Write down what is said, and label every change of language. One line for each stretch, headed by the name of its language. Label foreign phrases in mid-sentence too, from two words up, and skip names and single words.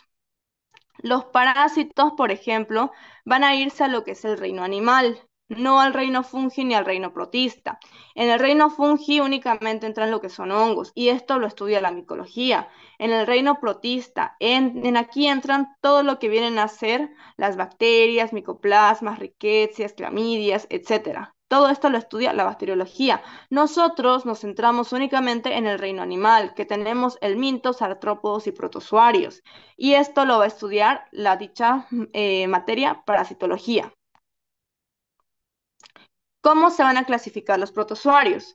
Spanish: Los parásitos, por ejemplo, van a irse a lo que es el reino animal. no al reino fungi ni al reino protista. En el reino fungi únicamente entran lo que son hongos, y esto lo estudia la micología. En el reino protista, en aquí entran todo lo que vienen a ser las bacterias, micoplasmas, ricketsias, clamidias, etcétera. Todo esto lo estudia la bacteriología. Nosotros nos centramos únicamente en el reino animal, que tenemos helmintos, artrópodos y protozoarios. Y esto lo va a estudiar la dicha materia parasitología. ¿Cómo se van a clasificar los protozoarios?